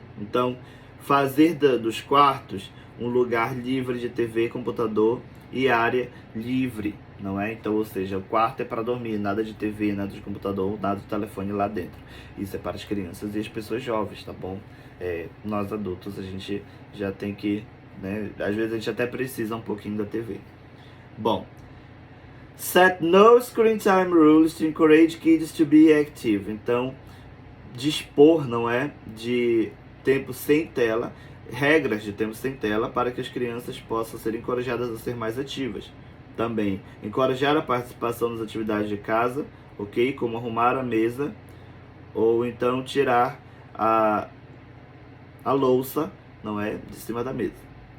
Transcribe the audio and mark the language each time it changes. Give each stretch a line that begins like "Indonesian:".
Portuguese: Então, fazer dos quartos um lugar livre de TV, computador e área livre, não é? Então, ou seja, o quarto é para dormir, nada de TV, nada de computador, nada de telefone lá dentro. Isso é para as crianças e as pessoas jovens, tá bom? Nós adultos, a gente já tem que, né? Às vezes a gente até precisa um pouquinho da TV.
English: Bom, set no screen time rules to encourage kids to be active.
Portuguese: Então, dispor, não é, de tempo sem tela, regras de tempo sem tela para que as crianças possam ser encorajadas a ser mais ativas. Também, encorajar a participação nas atividades de casa, ok? Como arrumar a mesa ou então tirar a louça, não é, de cima da mesa.